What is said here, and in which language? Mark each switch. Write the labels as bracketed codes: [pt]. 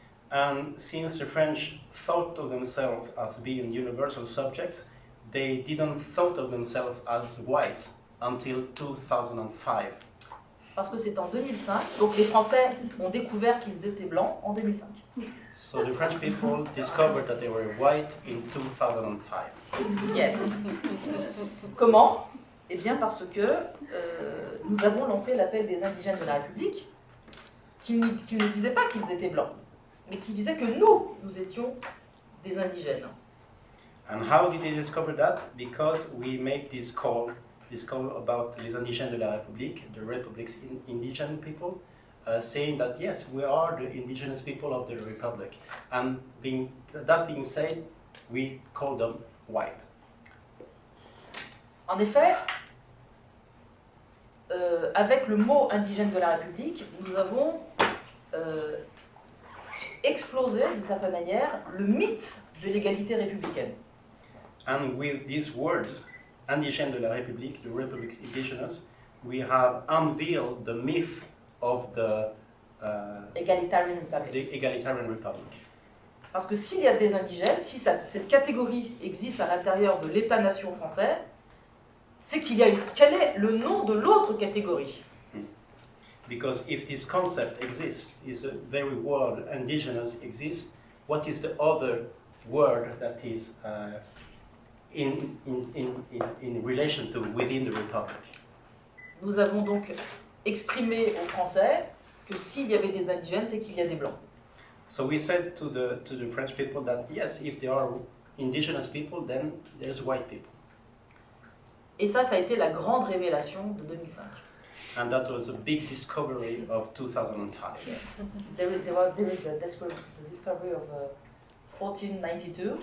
[en] And since the French thought of themselves as being universal subjects, they didn't thought of themselves as white until 2005. [fr] Parce que c'est en 2005, donc les Français ont découvert qu'ils étaient blancs en 2005. [en] So the French people discovered that they were white in 2005. Yes. [fr] Comment? Eh bien parce que nous avons lancé l'appel des indigènes de la République, qui ne disaient pas qu'ils étaient blancs, mais qui disaient que nous étions des indigènes. [en] And how did they discover that? Because we make this call about [fr] les indigènes de la République, [en] the Republic's indigenous people, saying that yes, we are the indigenous people of the Republic. And that being said, we call them white. [fr] En effet, avec le mot indigène de la République, nous avons explosé, d'une certaine manière, le mythe de l'égalité républicaine. [en] And with these words, [fr] indigène de la République, [en] the Republic's indigenous, we have unveiled the myth of the Egalitarian Republic. the egalitarian republic. [fr] Parce que s'il y a des indigènes, si cette catégorie existe à l'intérieur de l'État-nation français, c'est qu'il y a quel est le nom de l'autre catégorie? [en] Because if this concept exists, is a very word indigenous exists, what is the other word that is in relation to within the republic? [fr] Nous avons donc exprimé aux Français que s'il y avait des indigènes, c'est qu'il y a des blancs. [en] So we said to the French people that yes, if there are indigenous people, then there's white people. [fr] Et ça a été la grande révélation de 2005. [en] And that was a big discovery of 2005. Yes. There is the discovery of 1492.